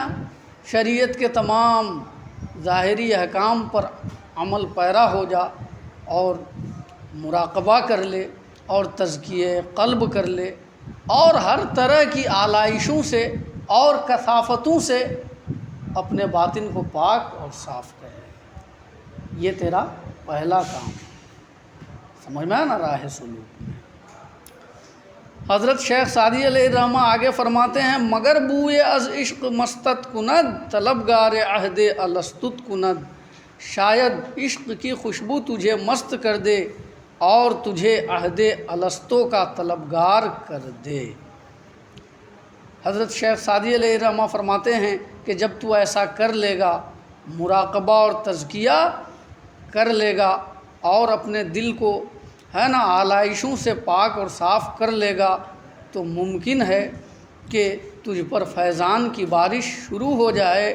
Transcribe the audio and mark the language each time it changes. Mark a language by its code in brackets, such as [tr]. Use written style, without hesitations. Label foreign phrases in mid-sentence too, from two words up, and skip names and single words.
[ur] شریعت کے تمام ظاہری احکام پر عمل پیرا ہو جا اور مراقبہ کر لے اور تزکیہ قلب کر لے، اور ہر طرح کی آلائشوں سے اور کثافتوں سے اپنے باطن کو پاک اور صاف کر لے۔ یہ تیرا پہلا کام ہے۔ سمجھ میں آنا راہ سلوک میں۔ حضرت شیخ سعدی علیہ الرحمہ آگے فرماتے ہیں [fa] مگر بوئے از عشق مستت کند طلبگار عہد الستت کند، [ur] شاید عشق کی خوشبو تجھے مست کر دے اور تجھے عہد الستو کا طلبگار کر دے۔ حضرت شیخ سعدی علیہ الرحمہ فرماتے ہیں کہ جب تو ایسا کر لے گا، مراقبہ اور تزکیہ کر لے گا اور اپنے دل کو آلائشوں سے پاک اور صاف کر لے گا، تو ممکن ہے کہ تجھ پر فیضان کی بارش شروع ہو جائے۔